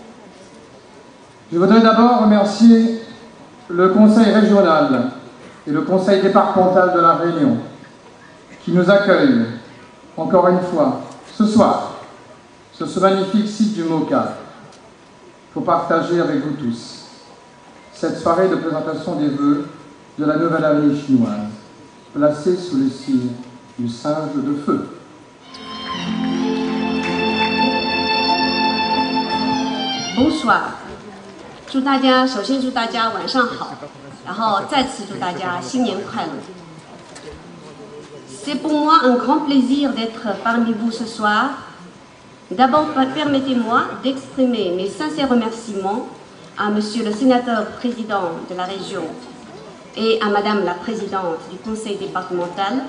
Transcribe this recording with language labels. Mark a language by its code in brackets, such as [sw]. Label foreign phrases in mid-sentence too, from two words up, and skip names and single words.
[fr] je voudrais d'abord remercier le Conseil régional et le Conseil départemental de La Réunion qui nous accueillent encore une fois ce soir sur ce magnifique site du MOCA pour partager avec vous tous cette soirée de présentation des vœux de la nouvelle année chinoise, placée sous le signe du singe de feu. [zh] 祝大家，首先祝大家晚上好，然后再次祝大家新年快乐。 [fr] C'est pour moi un grand plaisir d'être parmi vous ce soir. D'abord, permettez-moi d'exprimer mes sincères remerciements à Monsieur le sénateur président de la région et à Madame la présidente du conseil départemental.